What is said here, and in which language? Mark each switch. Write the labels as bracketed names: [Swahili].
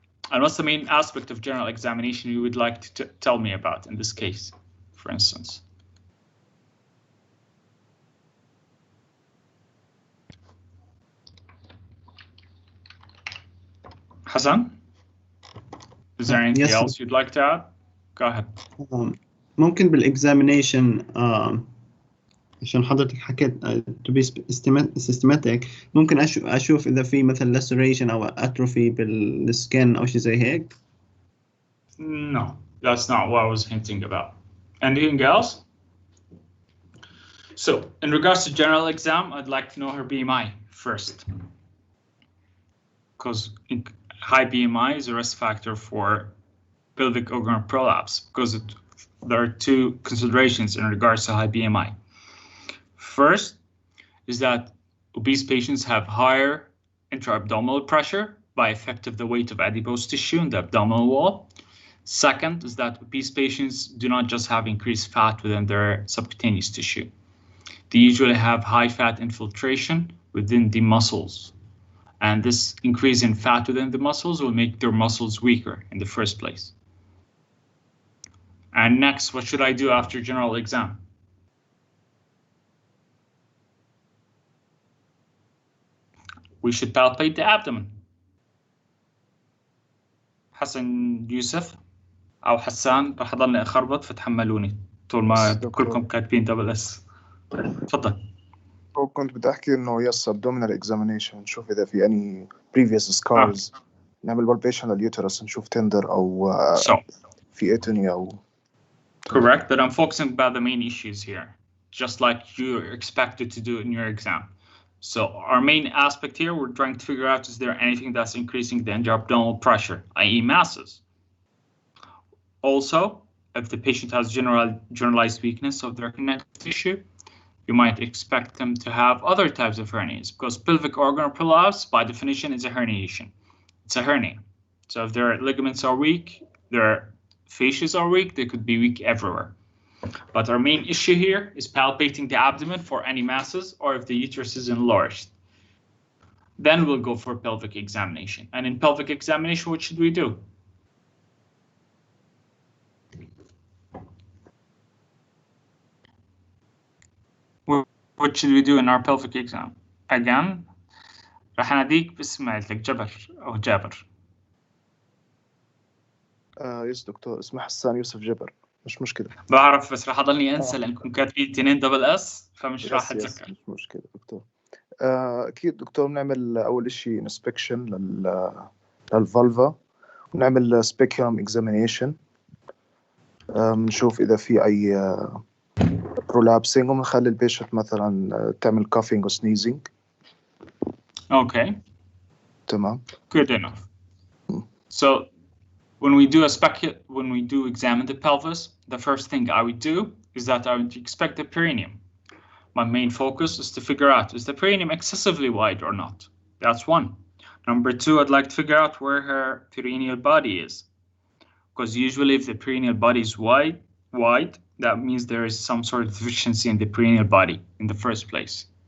[English] And what's the main aspect of general examination you would like to tell me about in this case, for instance? Hassan, is there anything else you'd like to add? Go ahead. [Arabic] ممكن بالexamination عشان حضرتك حكيت [English] to be systematic [Arabic] ممكن أشوف إذا في مثل laceration أو atrophy بالskin أو شيء زي هيك. [English] No, that's not what I was hinting about. Anything else? So, in regards to general exam, I'd like to know her BMI first, because high BMI is a risk factor for pelvic organ prolapse, because there are two considerations in regards to high BMI. First is that obese patients have higher intra-abdominal pressure by effect of the weight of adipose tissue in the abdominal wall. Second is that obese patients do not just have increased fat within their subcutaneous tissue. They usually have high fat infiltration within the muscles. And this increase in fat within the muscles will make their muscles weaker in the first place. And next, what should I do after general exam? We should palpate the abdomen. [Arabic] حسن يوسف أو حسان رح أضلني أخربط فتحملوني طول ما كلكم كاتبين [English] Double S. [Arabic] تفضل. كنت بدي أحكي إنه يس [English] abdominal examination [Arabic] نشوف إذا في [English] any previous scars. [Arabic] نعمل palpation لليوترس نشوف tender أو في اتونيا أو [English] Correct, but I'm focusing about the main issues here, just like you're expected to do in your exam. So our main aspect here, we're trying to figure out, is there anything that's increasing the intra-abdominal pressure, i.e. masses? Also, if the patient has generalized weakness of their connective tissue, you might expect them to have other types of hernias, because pelvic organ prolapse, by definition, is a herniation. It's a hernia. So if their ligaments are weak, their fascias are weak, they could be weak everywhere. But our main issue here is palpating the abdomen for any masses or if the uterus is enlarged. Then we'll go for pelvic examination. And in pelvic examination, what should we do? What should we do in our pelvic exam? Again, [Arabic] راح أناديك باسم عيلتك جبر أو جابر. يس دكتور، اسمه حسان يوسف جبر، مش مشكلة. بعرف، بس راح أضلني أنسى لأنكم كاتبين 2 [English] double S, [Arabic] فمش راح أتذكر. مش مشكلة دكتور. أكيد دكتور، بنعمل أول إشي انسبكشن للفالفا، ونعمل سبيكيولم اكزامينيشن، بنشوف إذا في أي prolapsing، وبنخلي البيشنت مثلا تعمل [English] coughing or sneezing. Okay. [Arabic] تمام. [English] Good enough. So when we do examine the pelvis, the first thing I would do is that I would expect the perineum. My main focus is to figure out, is the perineum excessively wide or not? That's one. Number two, I'd like to figure out where her perineal body is, because usually if the perineal body is wide, that means there is some sort of deficiency in the perineal body in the first place.